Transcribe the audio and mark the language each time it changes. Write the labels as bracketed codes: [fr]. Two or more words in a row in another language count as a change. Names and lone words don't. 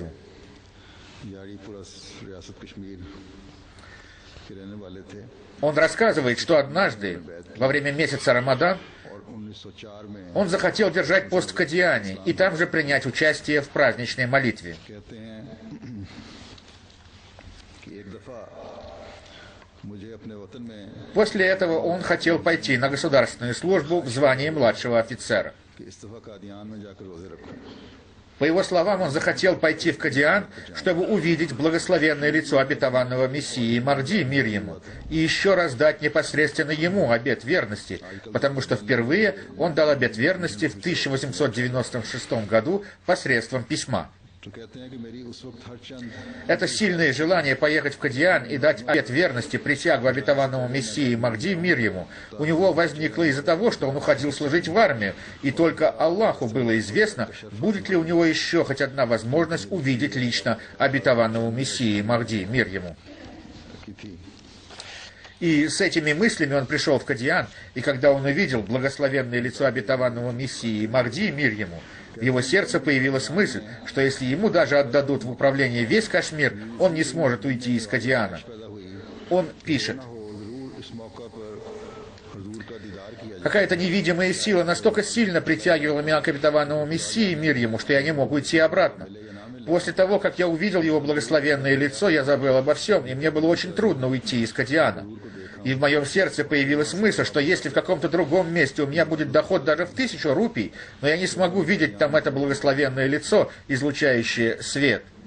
[ur] یاری پورا ریاست کشمیر کے رہنے والے تھے [ru] Он рассказывает, что однажды, во время месяца Рамадан, [ur] اور 1904 میں [ru] он захотел держать пост в Кадьяне и там же принять участие в праздничной молитве. [ur] کہتے ہیں کہ ایک دفعہ مجھے اپنے وطن میں [ru] После этого он хотел пойти на государственную службу в звании младшего офицера. [ur] کہ اس دفعہ قادیان میں جا کر روزے رکھوں. [ru] По его словам, он захотел пойти в Кадьян, чтобы увидеть благословенное лицо обетованного Мессии Махди, мир ему, и еще раз дать непосредственно ему обет верности, потому что впервые он дал обет верности в 1896 году посредством письма. [ur] تو کہتے ہیں کہ میری اس وقت ہر چند [ru] Это сильное желание поехать в Кадьян и дать обет верности, присягу обетованному Мессии Махди, мир ему, у него возникло из-за того, что он уходил служить в армию, и только Аллаху было известно, будет ли у него еще хоть одна возможность увидеть лично обетованного Мессии Махди, мир ему. [ur] کی تھی. [ru] И с этими мыслями он пришел в Кадьян, и когда он увидел благословенное лицо обетованного Мессии Махди, мир ему, в его сердце появилась мысль, что если ему даже отдадут в управление весь Кашмир, он не сможет уйти из Кадьяна. Он пишет: [ur] ہو ضرور اس موقع حضور کا دیدار کیا. [ru] Какая-то невидимая сила настолько сильно притягивала меня к обетованному Мессии, мир ему, что я не мог уйти обратно. После того, как я увидел его благословенное лицо, я забыл обо всем, и мне было очень трудно уйти из Кадиана. И в моем сердце появилась мысль, что если в каком-то другом месте у меня будет доход даже в 1000 рупий, но я не смогу видеть там это благословенное лицо, излучающее свет.